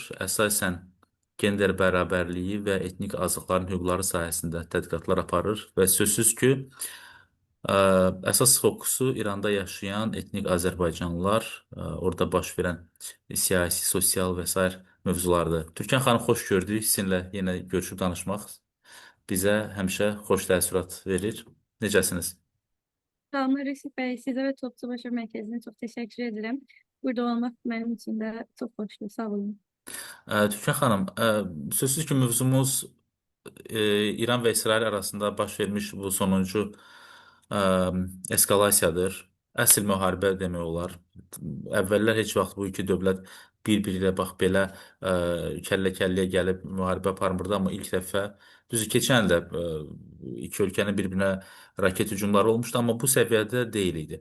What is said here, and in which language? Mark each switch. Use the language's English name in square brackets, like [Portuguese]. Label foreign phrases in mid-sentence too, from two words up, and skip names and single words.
[Azerbaijani] Əsasən gender bərabərliyi və etnik azlıqların hüquqları sahəsində tədqiqatlar aparır və sözsüz ki, Ə, əsas fokusu İranda yaşayan etnik Azərbaycanlılar, orada baş verən siyasi, sosial və sair mövzulardır. Türkan xanım, xoş gördük. Sizinlə yenə görüşüb danışmaq bizə həmişə xoş təəssürat verir. Necəsiniz? [Turkish] Selamlar Reşit Bey. Size ve Toplu Başarı Merkezi'ne çok teşekkür ederim. Burada olmak benim için de çok hoştu. [Azerbaijani] Sağ olun. Türkan xanım, sözsüz ki, mövzumuz İran və İsrail arasında baş vermiş bu sonuncu ə, eskalasiyadır. Əsl müharibə demək olar. Əvvəllər heç vaxt bu iki dövlət bir-biri ilə bax belə kəllə-kəlləyə gəlib müharibə aparmırdı, amma ilk dəfə düzü keçən il də iki ölkənin bir-birinə raket hücumları olmuşdu, amma bu səviyyədə deyil idi.